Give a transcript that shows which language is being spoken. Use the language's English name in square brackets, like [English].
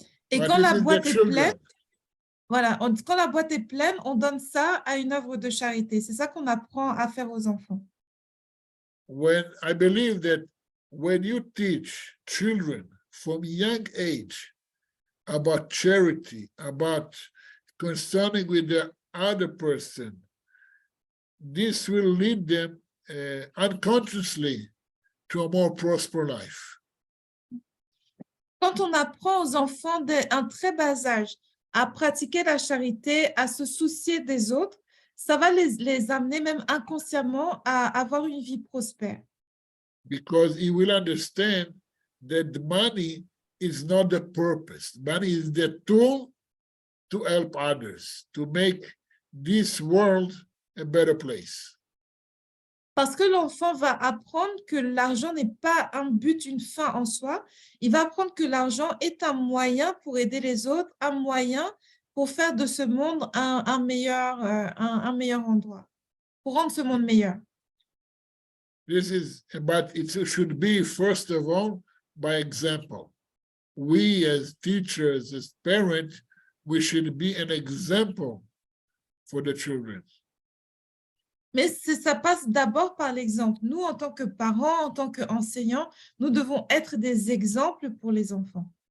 [French] Et quand la boîte est pleine, quand la boîte est pleine, on donne ça à une œuvre de charité. C'est ça qu'on apprend à faire aux enfants. [English] I believe that when you teach children from young age about charity, about concerning with the other person, this will lead them unconsciously to a more prosperous life. [French] Quand on apprend aux enfants dès un très bas âge à pratiquer la charité, à se soucier des autres, ça va les amener même inconsciemment à avoir une vie prospère. [English] because he will understand that the money is not the purpose. Money is the tool to help others, to make this world a better place. [French] Parce que l'enfant va apprendre que l'argent n'est pas un but, une fin en soi. Il va apprendre que l'argent est un moyen pour aider les autres, un moyen pour faire de ce monde un meilleur endroit, pour rendre ce monde meilleur. [English] But it should be, first of all, by example. We as teachers, as parents, we should be an example for the children. [French] Mais ça passe d'abord par l'exemple. Nous, en tant que parents, en tant qu'enseignants, nous devons être des exemples pour les enfants.